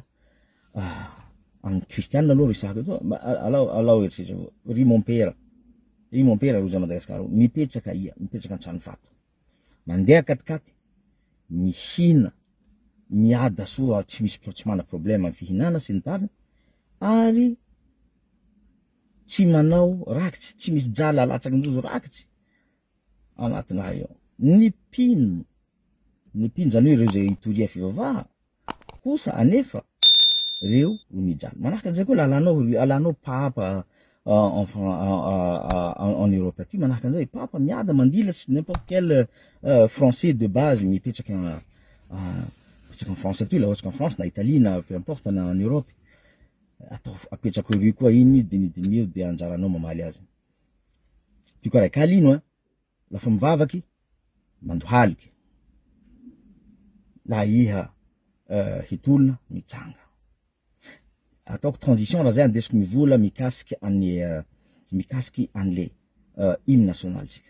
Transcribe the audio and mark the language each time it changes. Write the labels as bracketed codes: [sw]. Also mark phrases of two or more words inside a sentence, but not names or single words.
[mg] amin'ny kristiana aloha resaka alao eritseritra ry [fr] mon père [mg] roza Madagasikara mipetraka ia, mipetraka an-trano vato, mandeha katikaty, mihina, miada soa, tsy mana problème amin'ny fihinana sy ny tariny, ary tsy manao rakitsy, tsy misy jala latsaky njozo rakitsy anatin'ny raha io. Ny pino zany hoe reo zay itoria fivavaha kosa anefa reo mijaly. Manahaka an'izay koa alanao papa [fr] en Europe [mg] aty, manahaka an'izay papa miada mandilatsy [fr] n'importe quel français de base [mg] mipetraky [fr] en France [mg] aty, la ohatsy [fr] qu'en France [mg] na Italie na [fr] peu importe [mg] na [fr] en Europe, [mg] atao apetrako ery koa iny dinidinio de anjaranao mamaly azy. Ty koa raiky alino lafa mivavaky mandohaliky, la iha hitolona mitsanga. Ataoko transition raha zay andesiko mivola mikasiky an'le [fr] hymne national [mg] tsika.